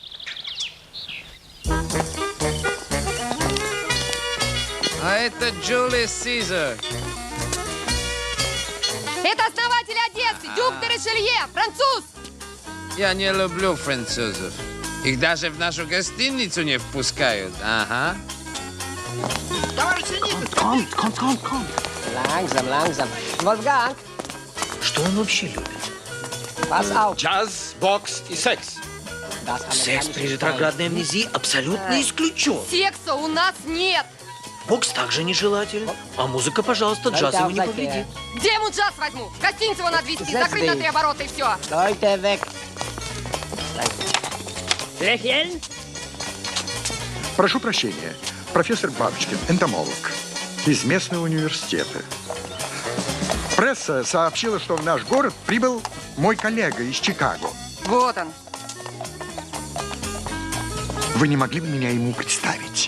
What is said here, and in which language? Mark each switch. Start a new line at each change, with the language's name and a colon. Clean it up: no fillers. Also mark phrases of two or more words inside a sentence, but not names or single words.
Russian: А это Джулиус Сизар. Это основатель Одессы, дюк де Ришелье, француз. Я не люблю французов. Их даже в нашу гостиницу не впускают. Ага.
German: Kommt. Langsam. Wolfgang.
Russian: Что он вообще любит?
German: Pass auf.
Russian: Джаз, бокс и секс. Секс при ретроградной амнезии абсолютно исключен. Секса у нас нет. Бокс также нежелателен. А музыка, пожалуйста, джаз его не повредит. Где ему джаз возьму? Гостиницу его надо везти, закрыть на 3 оборота и все.
German: Leute weg. Lächeln.
Russian: Прошу прощения. Профессор Бабочкин, энтомолог, из местного университета. Пресса сообщила, что в наш город прибыл мой коллега из Чикаго. Вот он. Вы не могли бы меня ему представить?